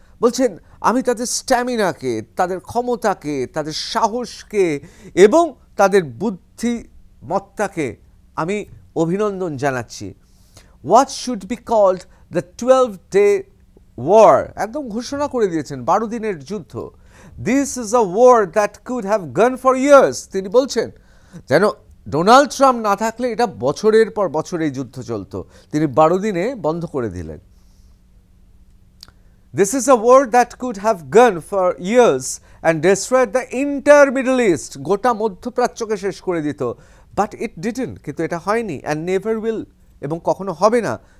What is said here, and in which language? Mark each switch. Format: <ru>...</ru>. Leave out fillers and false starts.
<bn>বলছেন আমি তাদের স্ট্যামিনাকে, তাদের ক্ষমতাকে, তাদের সাহসকে এবং তাদের বুদ্ধিমত্তাকে আমি অভিনন্দন জানাচ্ছি।</bn> <en>What should be called the 12-day war,</en> <bn>একদম ঘোষণা করে দিয়েছেন 12 দিনের যুদ্ধ।</bn> <en>This is a war that could have gone for years.</en> <bn>তিনি বলছেন যেন ডোনাল্ড ট্রাম্প না থাকলে এটা বছরের পর বছর এই যুদ্ধ চলতো, তিনি 12 দিনে বন্ধ করে দিলেন।</bn> <en>This is a war that could have gone for years and destroyed the entire Middle East,</en> <bn>গোটা মধ্যপ্রাচ্যকে শেষ করে দিত,</bn> <en>but it didn't,</en> <bn>কিন্তু এটা হয়নি,</bn> <en>and never will,</en> <bn>এবং কখনো হবে না।</bn>